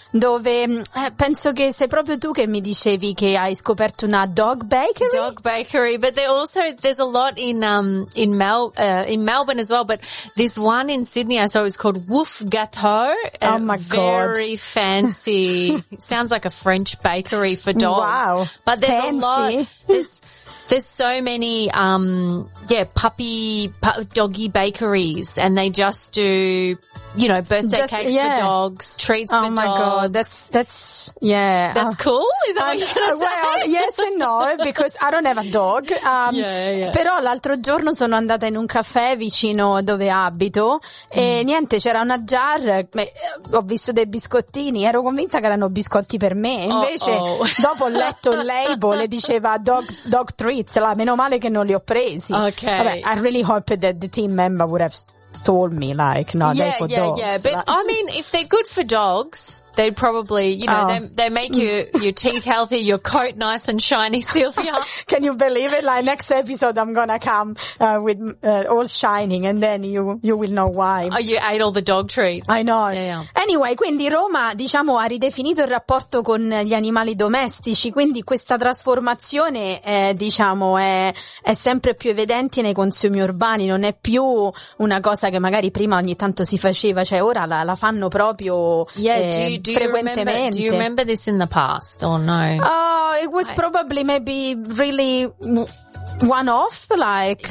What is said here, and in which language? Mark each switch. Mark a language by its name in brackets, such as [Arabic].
[Italian] Dove penso che sei proprio tu che mi dicevi che hai scoperto una dog bakery. [English] Dog bakery, but there's a lot in Melbourne as well, but this one in Sydney I saw is called Wolf Gâteau. Oh my god. Very fancy. Sounds like a French bakery for dogs. Wow. But there's fancy. A lot. There's so many, doggy bakeries, and they just do, you know, birthday cakes yeah. for dogs, treats oh for dogs. Oh my god, that's cool? Is that what you're gonna say? Well, yes and no, because I don't have a dog. [Italian] Però l'altro giorno sono andata in un caffè vicino dove abito e niente, c'era una jar, ho visto dei biscottini, ero convinta che erano biscotti per me. Invece, dopo ho letto il label e diceva dog treats, là, meno male che non li ho presi. [English] Okay. Vabbè, I really hope that the team member would have told me, like, no, yeah, they're for yeah, dogs. Yeah, but I mean, if they're good for dogs, they'd probably, you know, they make your teeth healthy, your coat nice and shiny, Sylvia. Can you believe it? Like, next episode, I'm gonna come with all shining, and then you will know why. Oh, you ate all the dog treats. I know. Yeah. [Italian] Anyway, quindi Roma, diciamo, ha ridefinito il rapporto con gli animali domestici, quindi questa trasformazione, è sempre più evidente nei consumi urbani, non è più una cosa che magari prima ogni tanto si faceva, cioè ora la fanno proprio frequentemente. [English] Do you remember this in the past or no? Oh, it was probably maybe really one off, like,